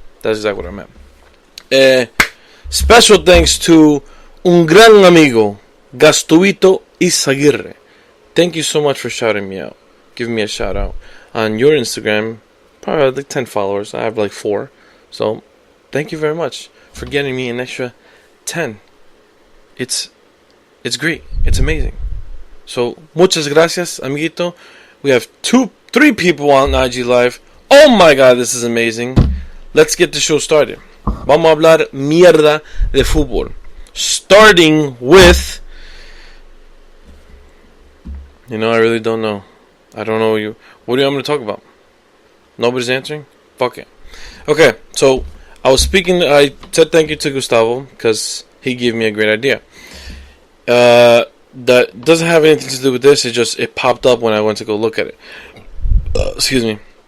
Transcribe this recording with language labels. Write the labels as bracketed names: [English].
[English] That's exactly what I meant. Special thanks to un gran amigo, Gastuito Izaguirre. Thank you so much for shouting me out, giving me a shout out on your Instagram. Probably like 10 followers. I have like 4. So thank you very much for getting me an extra 10. It's great. It's amazing. [Spanish] So muchas gracias, amiguito. [English] We have 3 people on IG Live. Oh my god, this is amazing. Let's get the show started. [Spanish] Vamos a hablar mierda de fútbol. [English] Starting with... You know, I really don't know. I don't know you. What do you want me to talk about? Nobody's answering? Fuck it. Okay, so I said thank you to Gustavo because he gave me a great idea. That doesn't have anything to do with this. It popped up when I went to go look at it. Excuse me.